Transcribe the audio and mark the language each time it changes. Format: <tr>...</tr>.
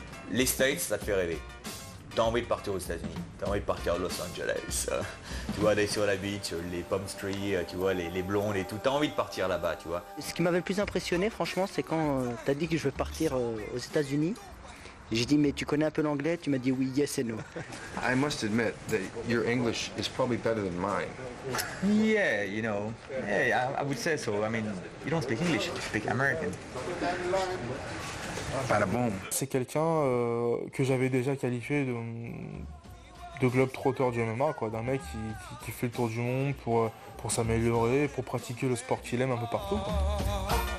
<fr>Les States, ça te fait rêver. T'as envie de partir aux États-Unis, t'as envie de partir à Los Angeles, tu vois, d'aller sur la beach, les</fr> <en>palm trees,</en> <fr>tu vois, les blondes et tout, t'as envie de partir là-bas, tu vois. Ce qui m'avait le plus impressionné, franchement, c'est quand t'as dit que je veux partir aux États-Unis. J'ai dit, mais tu connais un peu l'anglais? Tu m'as dit oui,</fr> <en>yes and no. I must admit that your English is probably better than mine. Yeah, you know, yeah, I would say so. I mean, you don't speak English, you speak American. Bada boom.</en> <fr>C'est quelqu'un que j'avais déjà qualifié de globe-trotteur du MMA, quoi, d'un mec qui fait le tour du monde pour s'améliorer, pour pratiquer le sport qu'il aime un peu partout, quoi.</fr>